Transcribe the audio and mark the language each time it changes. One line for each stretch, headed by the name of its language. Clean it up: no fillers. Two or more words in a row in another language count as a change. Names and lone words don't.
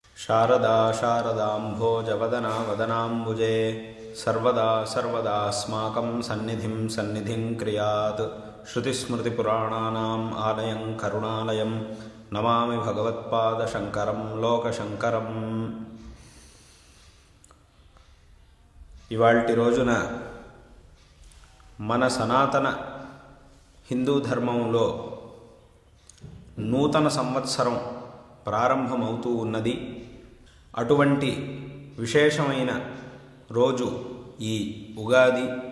Sanskrit: शारदा शारदाम्भोजवदना वदनाम्बुजे सर्वदा सर्वदास्माकं सन्निधिं सन्निधिं क्रियात्। श्रुतिस्मृतिपुराणानाम् आलयं करुणालयं नमामि भगवत्पादशङ्करं लोकशङ्करं।
Telugu: ఇవాల్టి రోజున మన సనాతన హిందూ ధర్మంలో నూతన సంవత్సరం ప్రారంభమవుతూ ఉన్నది. అటువంటి విశేషమైన రోజు ఈ ఉగాది.